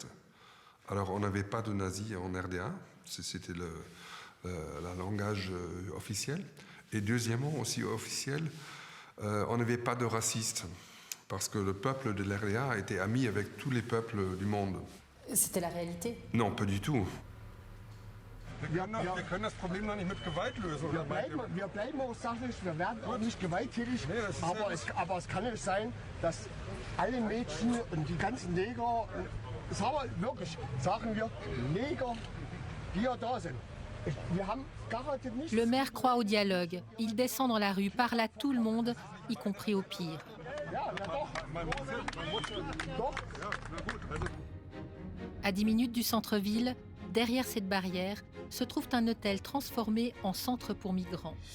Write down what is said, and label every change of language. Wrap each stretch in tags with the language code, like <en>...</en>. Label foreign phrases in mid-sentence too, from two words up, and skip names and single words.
<fr>Alors, on n'avait pas de nazis en RDA. C'était le langage officiel. Et deuxièmement, aussi officiel, on n'avait pas de racistes. Parce que le peuple de l'RDA était ami avec tous les peuples du monde. C'était la réalité? Non, pas du tout.</fr> <de>Wir können das Problem noch nicht mit Gewalt lösen. Wir bleiben auch sachlich, wir werden auch nicht gewalttätig, aber es kann nicht sein, dass alle Mädchen und die ganzen Neger, sagen wir Neger, die ja da sind. Wir haben garantiert nicht...</de> <fr>Le maire croit au dialogue. Il descend dans la rue, parle à tout le monde, y compris aux pires. À 10 minutes du centre-ville, derrière cette barrière, se trouve un hôtel transformé en centre pour migrants.</fr>